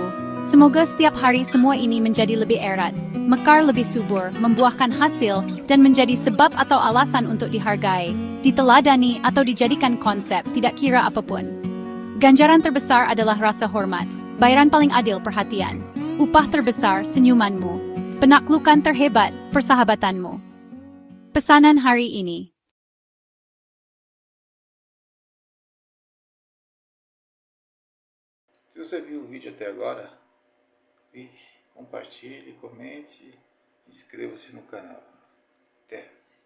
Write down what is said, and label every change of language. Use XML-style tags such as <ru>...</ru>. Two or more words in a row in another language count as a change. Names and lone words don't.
<id>Semoga setiap hari semua ini menjadi lebih erat, mekar lebih subur, membuahkan hasil, dan menjadi sebab atau alasan untuk dihargai, diteladani atau dijadikan konsep, tidak kira apapun. Ganjaran terbesar adalah rasa hormat, bayaran paling adil perhatian, upah terbesar senyumanmu, penaklukan terhebat persahabatanmu. Pesanan hari ini.</id> <pt>Se você viu o vídeo até agora, clique, compartilhe, comente e inscreva-se no canal. Até!</pt>